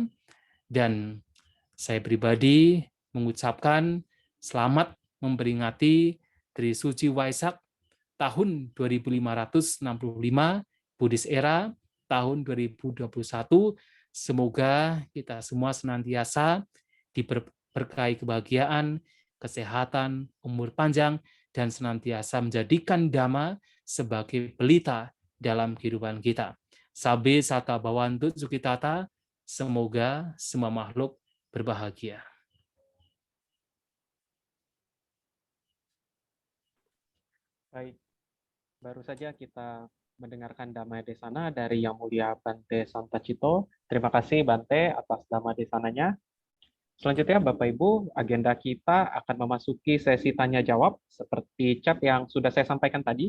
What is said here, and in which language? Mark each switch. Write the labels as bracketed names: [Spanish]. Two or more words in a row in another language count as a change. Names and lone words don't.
[Indonesian] Dan saya pribadi mengucapkan selamat memperingati Trisuci Waisak tahun 2565 Buddhis Era tahun 2021. Semoga kita semua senantiasa diberkahi kebahagiaan, kesehatan, umur panjang, dan senantiasa menjadikan Dhamma sebagai pelita dalam kehidupan kita. [Pali] Sabe sata bhavantu sukitata, [Indonesian] semoga semua makhluk berbahagia. Baik, baru saja kita mendengarkan Dhamma Desana dari Yang Mulia Bante Santacito. Terima kasih Bante atas Dhamma Desananya. Selanjutnya Bapak Ibu, agenda kita akan memasuki sesi tanya jawab seperti chat yang sudah saya sampaikan tadi.